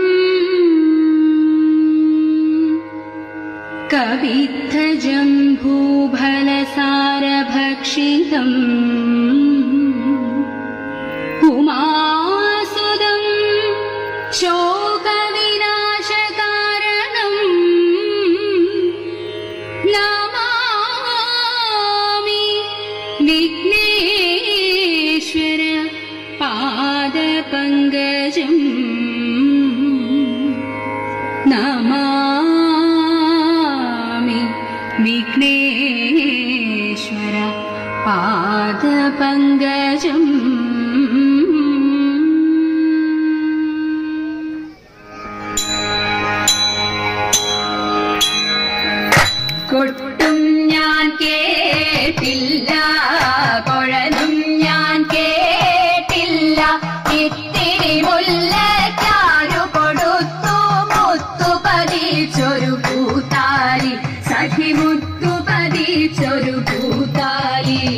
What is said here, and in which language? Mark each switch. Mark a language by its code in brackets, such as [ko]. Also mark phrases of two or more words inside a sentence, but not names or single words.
[sa] कवित्थजम्बूफलसारभक्षितम् उमासुदम् शोकविनाशकारणम् नमामि विघ्नेश्वर पादपङ्कजम् नमामि विघ्नेश्वर पादपङ्कजम् കൊട്ടും [ml] ഞാൻ കേട്ടില്ല കുഴലും ഞാൻ കേട്ടില്ല ഇത്തിരി മുല്ലക്കാരു കൊടുത്തു മുത്തു പതിച്ചൊരു പൂത്താലി സഖി മുത്തു പതിച്ചൊരു പൂത്താലി